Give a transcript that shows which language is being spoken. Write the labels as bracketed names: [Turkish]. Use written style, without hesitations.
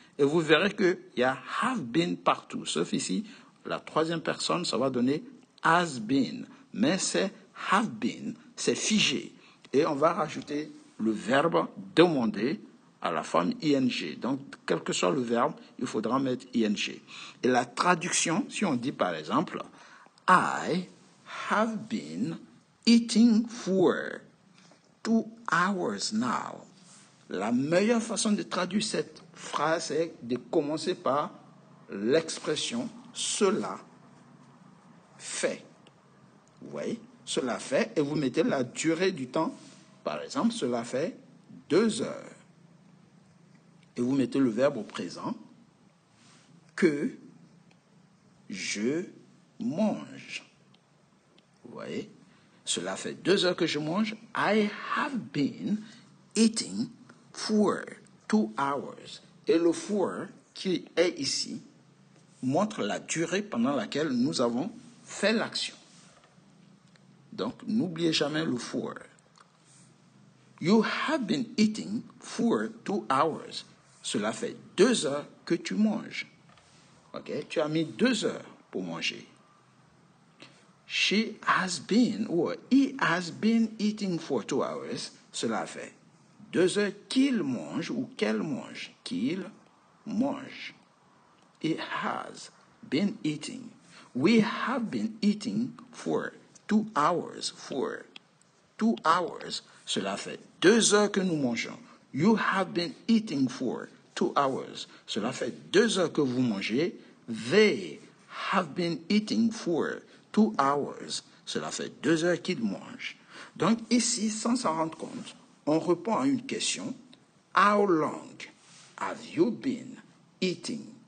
[French] Et vous verrez qu'il y a have been partout, sauf ici, la troisième personne, ça va donner has been. Mais c'est have been, c'est figé. Et on va rajouter le verbe demander à la forme ing. Donc, quel que soit le verbe, il faudra mettre ing. Et la traduction, si on dit par exemple, [English] I have been eating for 2 hours now. [French] La meilleure façon de traduire cette phrase est de commencer par l'expression cela fait. Vous voyez? Cela fait, et vous mettez la durée du temps. Par exemple, cela fait 2 heures. Et vous mettez le verbe au présent que je mange. Vous voyez? Cela fait 2 heures que je mange. [English] I have been eating for 2 hours. [French] Et le for qui est ici montre la durée pendant laquelle nous avons fait l'action. Donc, n'oubliez jamais le for. [English] You have been eating for 2 hours. [French] Cela fait 2 heures que tu manges. Ok? Tu as mis 2 heures pour manger. [English] She has been, or he has been eating for 2 hours. [French] Cela fait 2 heures qu'il mange ou qu'elle mange. Qu'il mange. [English] It has been eating. We have been eating for 2 hours. For 2 hours. [French] Cela fait 2 heures que nous mangeons. [English] You have been eating for 2 hours. [French] Cela fait 2 heures que vous mangez. [English] They have been eating for 2 hours. [French] Cela fait 2 heures qu'ils mangent. Donc ici, sans s'en rendre compte, on répond à une question. [English] How long have you been eating?